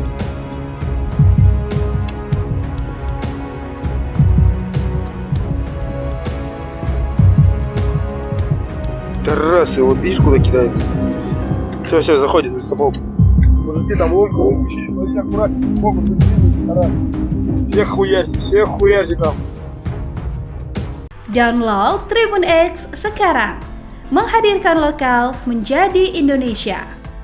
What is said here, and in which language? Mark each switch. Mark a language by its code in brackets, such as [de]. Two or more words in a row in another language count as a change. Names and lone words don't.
[ru] Тарасы, вот видишь, куда кидают. Все, заходит в лесополку. Мужики, там ломку выпущили. Смотрите, аккуратнее. Могут застрелить, раз. Всех хуярьте там. [id] Download Tribun X sekarang. Menghadirkan lokal menjadi Indonesia.